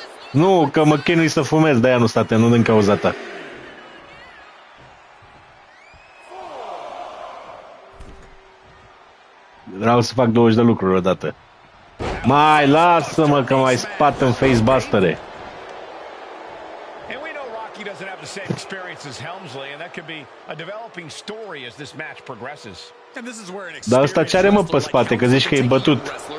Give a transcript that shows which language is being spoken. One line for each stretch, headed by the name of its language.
Romanian: Nu, că mă chinui să fumez, de-aia nu state, nu din cauza ta. Vreau să fac 20 de lucruri odată. Mai lasă-mă că mai spat în facebuster-e.
English: Doesn't have the same experience as Helmsley, and that could be a developing story as this match progresses. And this is where an
Romanian: Dar ăsta ce are, mă, pe spate, că zici că e bătut.